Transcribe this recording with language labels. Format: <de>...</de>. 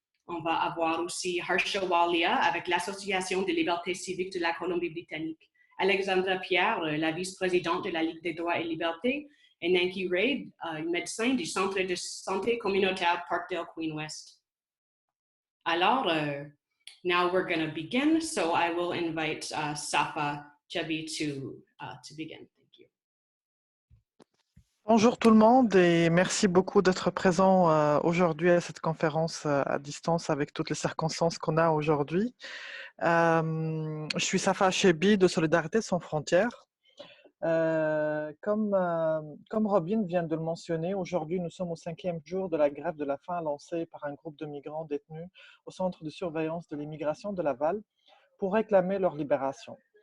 <fr>On va avoir aussi Harsha Walia avec l'Association des libertés civiques de la Colombie-Britannique. Alexandra Pierre, la vice-présidente de la Ligue des droits et libertés, et Nanky Ray, médecin du Centre de santé communautaire Parkdale Queen West. Alors,</fr> <en>now we're going to begin, so I will invite Safa Chebbi to begin. Thank you.</en> <fr>Bonjour tout le monde et merci beaucoup d'être présent aujourd'hui à cette conférence à distance avec toutes les circonstances qu'on a aujourd'hui. Je suis Safa Chebbi de Solidarité sans frontières. Comme Robyn vient de le mentionner, aujourd'hui nous sommes au 5e jour de la grève de la faim lancée par un groupe de migrants détenus au Centre de surveillance de l'immigration de Laval pour réclamer leur libération.</fr>